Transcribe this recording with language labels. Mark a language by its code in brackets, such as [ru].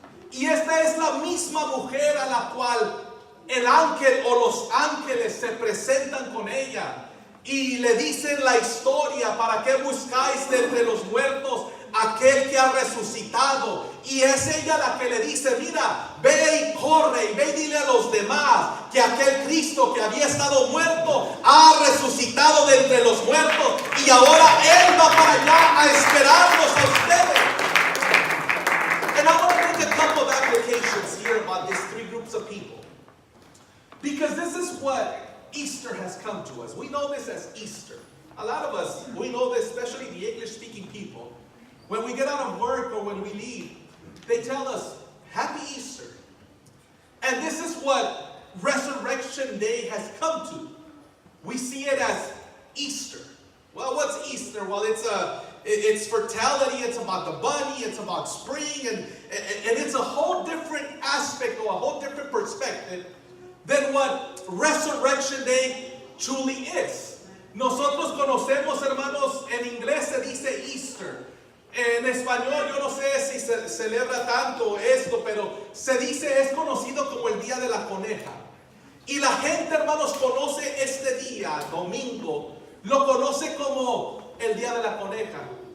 [es] Y esta es la misma mujer a la cual el ángel o los ángeles se presentan con ella y le dicen la historia: ¿para qué buscáis de entre los muertos aquel que ha resucitado? Y es ella la que le dice: mira, ve y corre y ve y dile a los demás que aquel Cristo que había estado muerto ha resucitado de entre los muertos, y ahora Él va para allá a esperarnos a ustedes. [en] And I want to make a couple of applications here about these 3 groups of people, because this is what Easter has come to us. We know this as Easter. A lot of us, we know this, especially the English-speaking people. When we get out of work or when we leave, they tell us, Happy Easter. And this is what Resurrection Day has come to. We see it as Easter. Well, what's Easter? Well, it's fertility, it's about the bunny, it's about spring, and it's a whole different aspect or a whole different perspective than what Resurrection Day truly is. [es] Nosotros conocemos, hermanos, en inglés se dice Easter. En español yo no sé si se celebra tanto esto, pero se dice, es conocido como el Día de la Coneja. Y la gente, hermanos, conoce este día, domingo, lo conoce como el Día de la Coneja.